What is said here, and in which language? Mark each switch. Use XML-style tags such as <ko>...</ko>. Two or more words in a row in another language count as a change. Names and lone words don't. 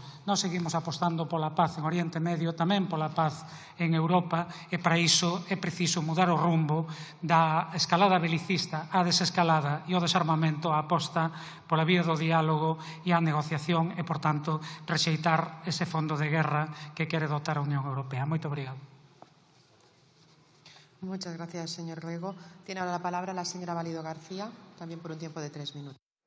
<gl>Nós seguimos apostando pola paz en Oriente Medio, tamén pola paz en Europa, e para iso é preciso mudar o rumbo da escalada belicista á desescalada e o desarmamento, a aposta pola vía do diálogo e a negociación e, por tanto, rexeitar ese fondo de guerra que quere dotar a Unión Europea. Moito obrigado.</gl> <es>Muchas gracias, señor Rego. Tiene ahora la palabra la señora Valido García, también por un tiempo de 3 minutos.</es>